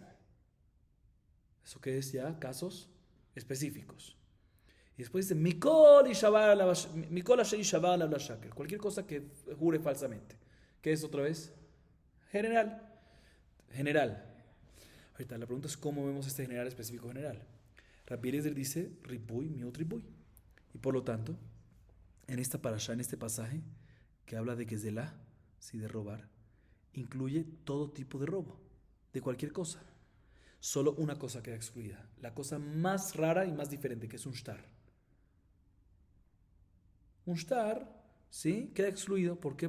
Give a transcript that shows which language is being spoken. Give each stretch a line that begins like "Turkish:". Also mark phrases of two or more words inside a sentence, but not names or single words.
Spanish: ¿Eso qué es ya? Casos específicos. Y después dice, cualquier cosa que jure falsamente. ¿Qué es otra vez? General. Ahorita la pregunta es cómo vemos este general específico general. Rabbi Eliezer dice,
Hebrew: ריבוי, מיעוט ריבוי.
Spanish: Y por lo tanto, en esta parashá, en este pasaje, que habla de Gezelá, sí, de robar, incluye todo tipo de robo, de cualquier cosa. Solo una cosa queda excluida, la cosa más rara y más diferente, que es un shtar. Un shtar, ¿sí? Queda excluido. ¿Por qué?